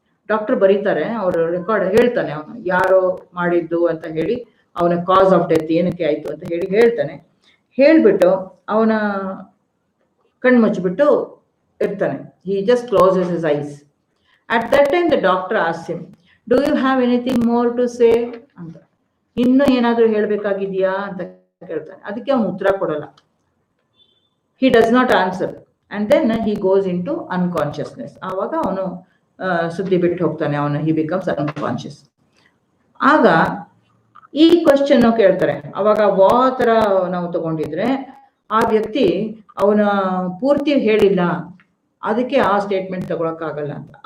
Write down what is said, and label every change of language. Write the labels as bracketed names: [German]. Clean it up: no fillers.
[Kannada] Doctor ಬರೀತಾರೆ, ಅವರು record ಹೇಳ್ತಾನೆ, ಅವನು ಯಾರೋ ಮಾಡಿದ್ದು ಅಂತ ಹೇಳಿ, ಅವನ ಕಾಸ್ ಆಫ್ ಡೆತ್ ಏನಕ್ಕೆ ಆಯ್ತು ಅಂತ ಹೇಳಿ ಹೇಳ್ತಾನೆ. ಹೇಳ್ಬಿಟ್ಟು ಅವನ ಕಣ್ಮುಚ್ಚಿಬಿಟ್ಟು ಇರ್ತಾನೆ. [English] He just closes his eyes. At that time the doctor asks him, do you have anything more to say [Kannada] ಅಂತ, ಇನ್ನು ಏನಾದರೂ ಹೇಳಬೇಕಾಗಿದೆಯಾ ಅಂತ ಕೇಳ್ತಾನೆ. ಅದಕ್ಕೆ ಅವನು ಉತ್ತರ ಕೊಡಲ್ಲ. [English] He does not answer and then he goes into unconsciousness. [Kannada] ಆವಾಗ ಅವನು ಸುದ್ದಿ ಬಿಟ್ಟು ಹೋಗ್ತಾನೆ, ಅವನು [English] he becomes unconscious. [Kannada] ಆಗ ಈ ಕ್ವಶನ್ ಕೇಳ್ತಾರೆ. ಅವಾಗ ಥರ ನಾವು ತಗೊಂಡಿದ್ರೆ ಆ ವ್ಯಕ್ತಿ ಅವನ ಪೂರ್ತಿ ಹೇಳಿಲ್ಲ, ಅದಕ್ಕೆ ಆ ಸ್ಟೇಟ್ಮೆಂಟ್ ತಗೊಳಕ್ಕಾಗಲ್ಲ ಅಂತ.